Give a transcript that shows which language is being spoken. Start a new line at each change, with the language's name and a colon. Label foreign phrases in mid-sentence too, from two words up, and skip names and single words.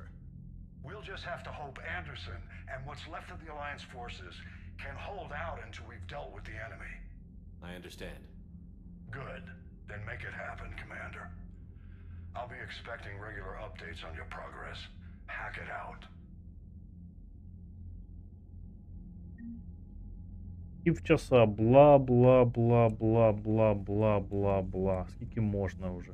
English: We'll just have to hope Anderson and what's left of the Alliance forces can hold out until we've dealt with the enemy. I understand. Good. Then make it happen, Commander. I'll be expecting regular updates on your progress. Hack it out. Півчаса, бла бла бла бла бла бла бла бла.
Ukrainian: Скільки можна вже?